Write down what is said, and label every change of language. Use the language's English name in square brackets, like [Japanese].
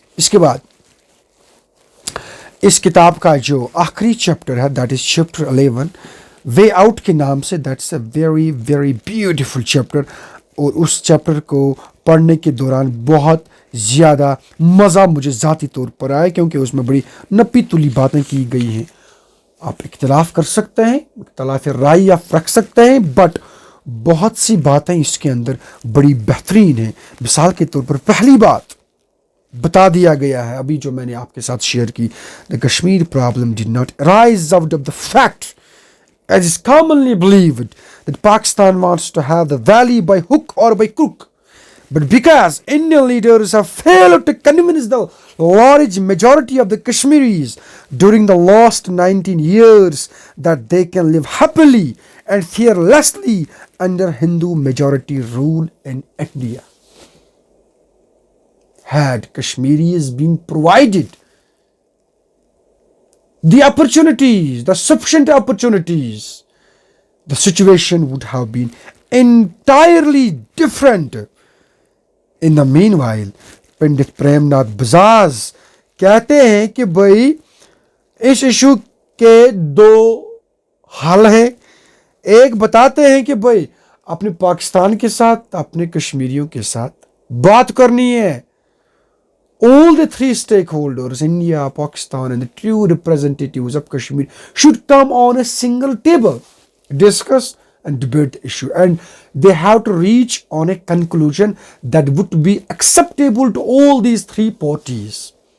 [Urdu] اس کے بعد اس کتاب کا جو آخری چیپٹر ہے that is chapter 11 way out کے نام سے, [English] that's a very very beautiful chapter, [Urdu] اور اس چیپٹر کو پڑھنے کے دوران بہت زیادہ مزہ مجھے ذاتی طور پر آیا, کیونکہ اس میں بڑی نپی تلی باتیں کی گئی ہیں. آپ اختلاف کر سکتے ہیں, اختلاف رائے آپ رکھ سکتے ہیں, بٹ بہت سی باتیں اس کے اندر بڑی بہترین ہیں. مثال کے طور پر پہلی بات بتا دیا گیا ہے ابھی جو میں نے آپ کے ساتھ شیئر کی, [English] the Kashmir problem did not arise out of the fact, as is commonly believed, that Pakistan wants to have the valley by hook or by crook, but because Indian leaders have failed to convince the large majority of the Kashmiris during the last 19 years that they can live happily and fearlessly under Hindu majority rule in India. Had Kashmiris been provided the opportunities, the sufficient opportunities, the situation would have been entirely different. In the meanwhile, [Urdu] Pandit Prem Nath Bazaz کہتے ہیں کہ بھائی اس issue کے 2 حل ہیں. ایک بتاتے ہیں کہ بھائی اپنے پاکستان کے ساتھ, اپنے کشمیریوں کے ساتھ بات کرنی ہے. [English] All the 3 stakeholders, India, Pakistan and the true representatives of Kashmir should come on a single table, discuss and debate the issue, and they have to reach on a conclusion that would be acceptable to all these 3 parties.